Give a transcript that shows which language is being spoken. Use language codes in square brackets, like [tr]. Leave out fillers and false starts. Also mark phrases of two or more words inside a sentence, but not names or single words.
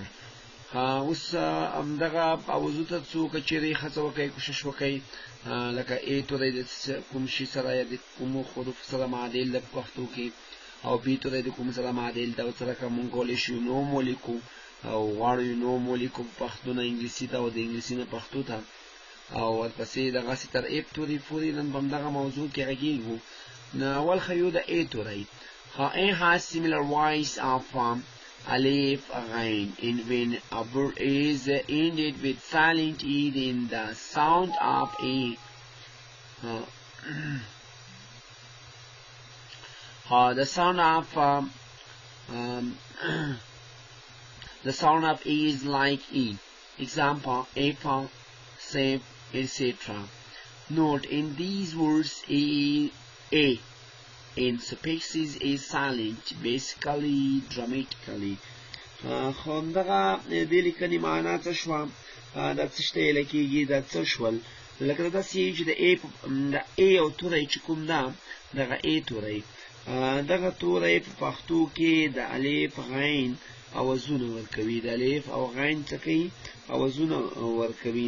[ps] اوس همدغه موضوع ته څوک چیرې هڅه وکړئ، کوشش وکړئ لکه A توری د کوم شي سره یا د کومو حروف سره معادل د پښتو کې، او B توری د کوم سره معادل ده، ورسره که موږ کولی شو نوم ولیکو او غواړو نوم ولیکو پښتو نه انګلیسي ته او د انګلیسي نه پښتو ته، او ورپسې دغسې تر F توری پورې نن په همدغه موضوع کې غږېږو. اول ښیو د A توری. [en] A has similar voice of [ps] الف غین, [en] and when a word is ended with silent E, then the sound of A the sound of A is like E. Example: apple, save, etc. Note, in these words A in suffixes is silent, basically dramatically. [ps] همدغه د لیکنې معنا څه شوه، دا څه شته ویلی کېږي، دا څه شول. لکه داسې چې د A او توری چې کوم ده، دغه A توری، دغه توری په پښتو کې د الف غین اوازونه ورکوي، د الف او غین څه کوي، اوازونه ورکوي.